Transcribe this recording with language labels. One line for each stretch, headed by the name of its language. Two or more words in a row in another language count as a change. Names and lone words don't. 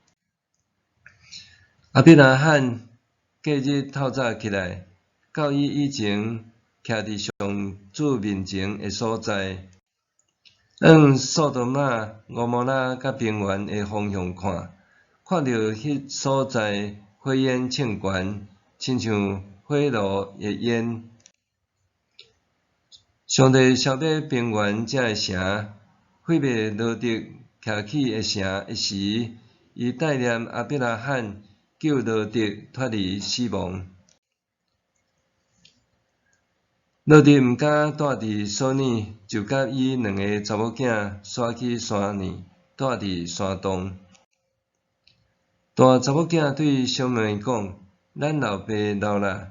Min Nan Chinese: 阿比拉罕隔日透早起来，到伊以前徛伫上主面前的所在，往索多玛、蛾摩拉甲平原的方向看，看到迄所在火焰冲悬，亲像火炉的烟。上帝消灭平原遮个城，毁灭罗得徛起的城一时，伊带念阿比拉罕救罗得脱离死亡。罗得毋敢住伫所尼，就甲伊两个查某囝徙去山里，住伫山洞。大查某囝对小妹讲：“咱老爸老啦。”